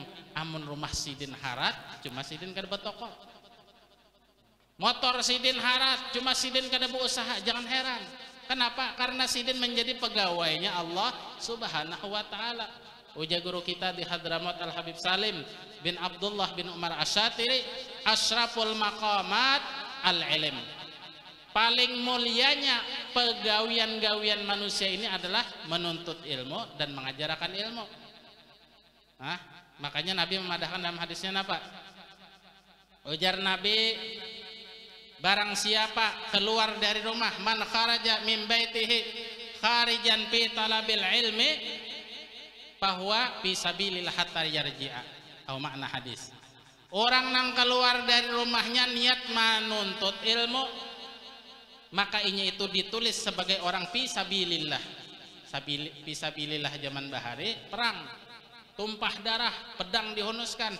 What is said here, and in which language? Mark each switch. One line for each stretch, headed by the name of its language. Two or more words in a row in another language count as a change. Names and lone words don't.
Banjar: Amun rumah sidin harat, cuma sidin kada betoko. Motor sidin harat, cuma sidin kada berusaha, jangan heran.
Indonesian: Kenapa? Karena sidin menjadi pegawainya Allah
Arabic: سبحانه وتعالى.
Banjar: Ujar guru kita di Hadramaut Al Habib Salim bin Abdullah bin Umar Asyatiri,
Arabic: أشرف المقامات العلم.
Indonesian: Paling mulianya pegawian-gawian manusia ini adalah menuntut ilmu dan mengajarkan ilmu.
Banjar: Makanya Nabi memadahkan dalam hadisnya apa? Ujar Nabi, barang siapa keluar dari rumah,
Arabic: من خرج من بيته خارجا في طلب العلم فهو في سبيل الله حتى يرجع.
Indonesian: Tahu makna hadis?
Banjar: Orang nang keluar dari rumahnya niat menuntut ilmu, maka inya itu ditulis sebagai orang fisabilillah. Fisabilillah zaman bahari perang, tumpah darah, pedang dihunuskan.